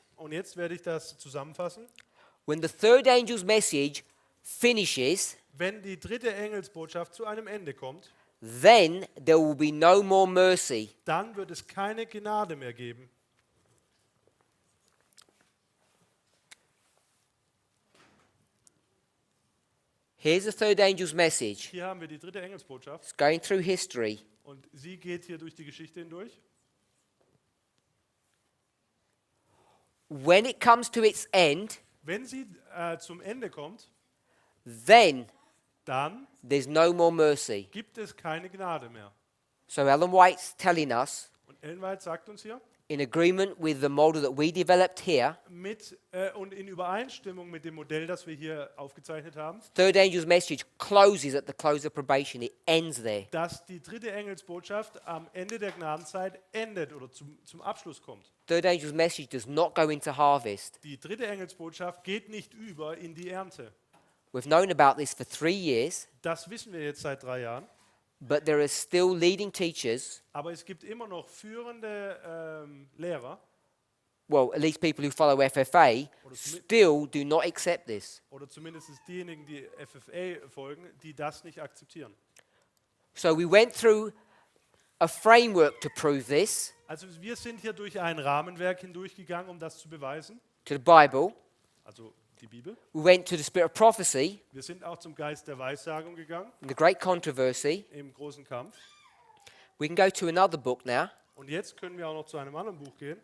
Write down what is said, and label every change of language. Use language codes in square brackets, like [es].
[de] Und jetzt werde ich das zusammenfassen. [en] When the third angel's message finishes, [de] Wenn die dritte Engelsbotschaft zu einem Ende kommt, [en] then there will be no more mercy. [de] dann wird es keine Gnade mehr geben. [en] Here's the third angel's message. [de] Hier haben wir die dritte Engelsbotschaft [en] It's going through history. [de] und sie geht hier durch die Geschichte hindurch. [en] When it comes to its end, [de] Wenn sie zum Ende kommt, [en] then [de] dann [en] there's no more mercy. [de] gibt es keine Gnade mehr. [en] So Ellen White's telling us, [de] Und Ellen White sagt uns hier, [en] in agreement with the model that we developed here, [de] und in Übereinstimmung mit dem Modell, das wir hier aufgezeichnet haben, [en] third angel's message closes at the close of probation. It ends there. [de] dass die dritte Engelsbotschaft am Ende der Gnadenzeit endet oder zum Abschluss kommt. [en] Third angel's message does not go into harvest. [de] Die dritte Engelsbotschaft geht nicht über in die Ernte. [en] We've known about this for 3 years, [de] Das wissen wir jetzt seit 3 Jahren. [en] but there are still leading teachers, [de] Aber es gibt immer noch führende Lehrer [en] well, at least people who follow FFA, still do not accept this. [de] oder zumindest diejenigen, die FFA folgen, die das nicht akzeptieren. [en] So we went through a framework to prove this, [de] Also wir sind hier durch ein Rahmenwerk hindurchgegangen, um das zu beweisen. [en] to the Bible. [de] Also die Bibel. [en] We went to the spirit of prophecy, [de] Wir sind auch zum Geist der Weissagung gegangen, [en] in the great controversy. [de] im großen Kampf. [en] We can go to another book now, [de] Und jetzt können wir auch noch zu einem anderen Buch gehen,